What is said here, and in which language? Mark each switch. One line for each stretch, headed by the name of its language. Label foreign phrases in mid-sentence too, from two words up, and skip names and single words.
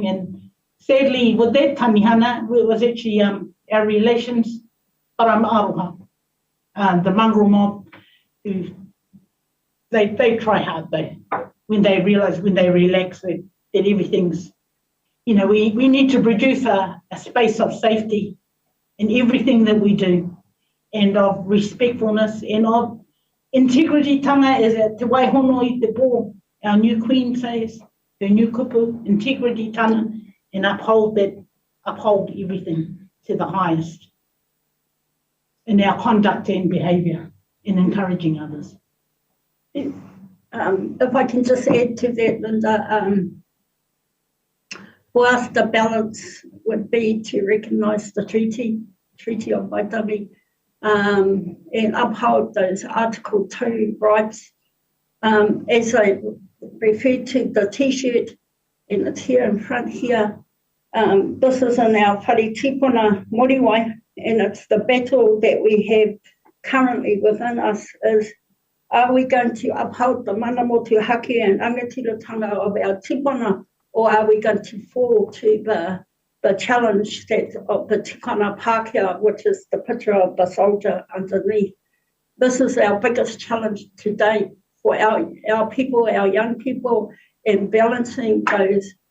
English: And sadly, with that tanihana, it was actually our relations,
Māori: parama aroha,
English: the mongrel mob, who they try hard though, when they realise, when they relax, that everything's, we need to produce a space of safety in everything that we do, and of respectfulness and of integrity tanga, as
Māori: te waihono I te pō,
English: our new queen says, her new kupu, integrity tanga, and uphold everything to the highest in our conduct and behaviour, in encouraging others. If I can just add to that, Linda, for us the balance would be to recognise the Treaty of Waitangi, and uphold those Article 2 rights. As I referred to the T-shirt, and it's here in front here, this is in our
Māori: whare tipuna moriwai,
English: and it's the battle that we have currently within us is, are we going to uphold the
Māori: mana motu hake
English: and rangatiratanga of our tipuna, or are we going to fall to the challenge of the
Māori: tikana Pākehā,
English: which is the picture of the soldier underneath? This is our biggest challenge today for our people, our young people, in balancing those.